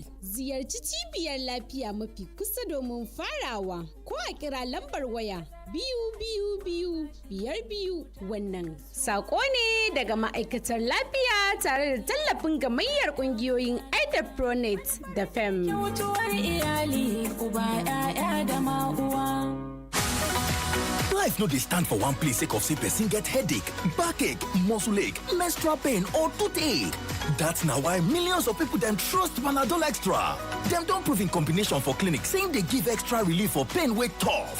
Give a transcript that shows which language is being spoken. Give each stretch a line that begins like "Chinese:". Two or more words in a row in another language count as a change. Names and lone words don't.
Hausa: Ziyarci cibiyar lafiya mafi kusa domin farawa ko a kira lambar waya 222 wannan sako ne daga ma'aikatar lafiya tare da tallafin gamayyar kungiyoyin Aida Pronet da FEM. Mutuwar iyali uba 'ya'ya da ma'uwa.
Nigerian Pidgin: Life no dey stand for one place sake of say person get headache, backache, muscle ache, menstrual pain or toothache. That's na why millions of people dem trust Panadol Extra. Dem don prove in combination for clinic say e dey give extra relief for pain wey tough.